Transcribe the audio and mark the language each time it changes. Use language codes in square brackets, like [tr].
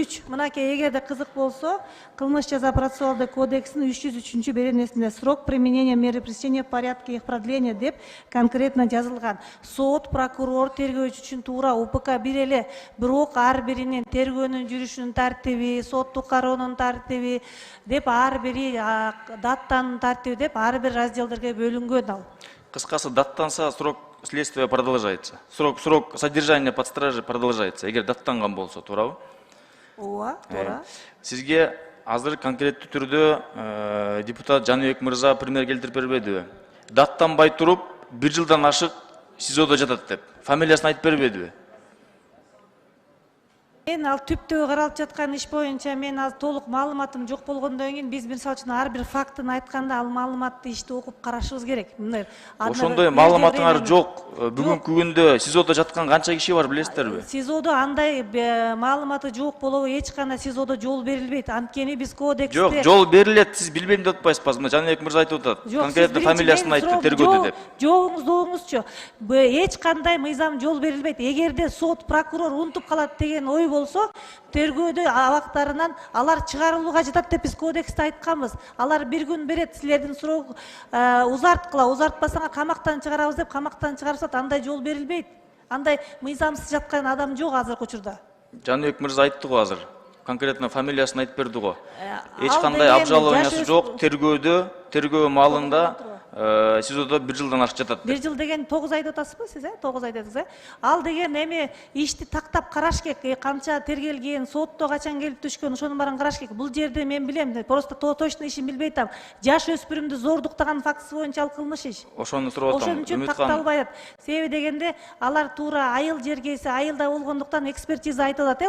[ky] 303, мынакей, эгерде кызык болсо, кылмыш жаза процессуалдык кодексинин 303 беренесинде [ru] срок применения меры пресечения в порядке их продления [ky] деп конкретно жазылган. Сот, прокурор, тергөөчү үчүн туура УПК бир эле, бирок ар биринин тергөөнүн жүрүшүнүн тартиби, сотту кароонун тартиби деп ар бири даттанын тартиби деп ар бир разделдерге бөлүнгөн ал. Кыскасы, даттанса [ru] срок следствия продолжается. Срок содержания под стражей продолжается. [ky] Эгер даттанган болсо, туурабы? Ооба, туура. Сизге азыр конкреттүү түрдө депутат Жаныбек мырза пример келтирип бербедиби? Даттанбай туруп, 1 жылдан ашык СИЗОдо жатат деп. Фамилиясын айтып бербедиби? Мен ал түптөгү каралып жаткан иш боюнча мен азыр толук маалыматым жок болгондон кийин биз мисалы үчүн ар бир фактыны айтканда ал маалыматты ишти окуп карашыбыз керек. Ошондой маалыматыңар жок. Бүгүнкү күндө СИЗОдо жаткан канча киши бар билесиздерби? СИЗОдо андай маалыматы жок болобу, эч кандай СИЗОдо жол берилбейт. Анткени биз кодексте Жок, жол берилет. Сиз билбейм деп атпайсызбы? Мына Жаныбек мырза айтып атат. Конкретно фамилиясын айтты тергөөдө деп. Жоогуңузду угуңузчу. Эч кандай мыйзам жол берилбейт. Эгерде сот, прокурор унутуп калат деген ой болсо, тергөөдө абактарынан алар чыгарылууга жатат деп биз кодексте айтканбыз. Алар бир күн берет, силердин суроо узарткыла, узартпасаңар камактан чыгарабыз деп камактан чыгарышат. Андай жол берилбейт. Андай мыйзамсыз жаткан адам жок азыркы учурда. Жаныбек мырза айтты го азыр. Конкретно фамилиясын айтып берди го. Эч Ал кандай деген обжалованиясы жаш жок. Тергөө маалында СИЗОдо 1 жылдан ашык жатат. 1 жыл деген 9 айды атасызбы сиз, 9 айды атасыз. Ал деген эми ишти тактап караш керек, канча тергелген, сотто качан келип түшкөн, ошонун баарын караш керек. Бул жерде мен билем, [ru] просто точно [ky] ишин билбей атам. Жаш өспүрүмдү зордуктаган фактысы боюнча ал кылмыш иш. Ошону сурап атам. Ошон үчүн такталбай атат. Себеби дегенде алар туура айыл жергеси, айылда болгондуктан экспертиза айтып атат.